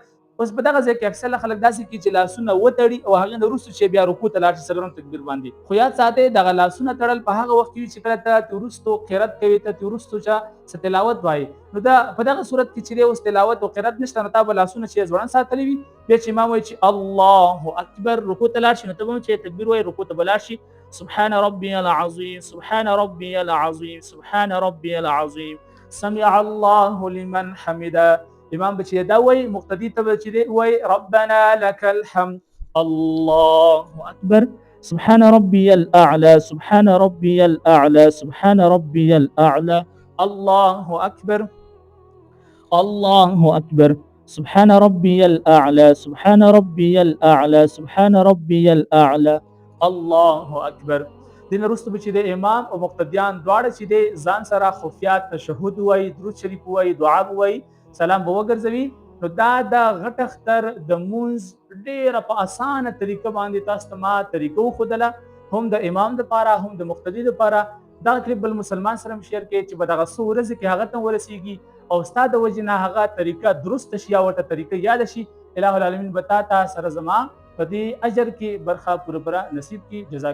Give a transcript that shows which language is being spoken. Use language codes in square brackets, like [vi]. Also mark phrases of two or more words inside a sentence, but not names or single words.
[ps] اوس په دغه ځای کې اکثر خلک داسې کوي چې لاسونه وتړي او هغه وروسته چې بیا رکوع ته لاړ شي څلورم تکبیر باندې خو یاد ساتئ دغه لاسونه تړل په هغه وخت کې چې کله ته وروسته قرات کوي ته وروسته چې تلاوت وایي نو دا په دغه صورت کې چې اوس تلاوت او قرات نشته نو تا به لاسونه چې ځوړند ساتلي وي بیا چې امام وایي چې [ar] الله اکبر [ps] رکوع ته لاړ شي نو ته به چې تکبیر وایي رکوع ته به لاړ شي [ar] سبحان ربي العظیم سبحان ربي العظیم سبحان ربي العظیم سمع الله لمن حمده. [ps] امام بچی دا وای مقتدی ته بچی وای [ar] ربنا لك الحمد الله اکبر سبحان ربي الاعلى سبحان ربي الاعلى سبحان ربي الاعلى الله اكبر الله اكبر سبحان ربي الاعلى سبحان ربي الاعلى سبحان ربي الاعلى الله اکبر. [ps] دین وروسته به چې د امام او مقتدیان دواړه چې د ځان سره خفیات تشهود وایي درود شریف وایي دعا وایي سلام به وګرځوي نو دا د غټ اختر د مونځ ډیره په اسانه طریقه باندې تاسو ته ما طریقه وښودله هم د امام دپاره هم د مقتدي دپاره دا کلیپ بل مسلمان سره شیر کړئ چې به دغه څو ورځې کې هغه ته ورسیږي او ستا د وجې نه هغه طریقه درسته شي یا ورته طریقه یاد شي الہ العالمین به تا ته سره زما په دې اجر کې برخه پوره نصیب کړي.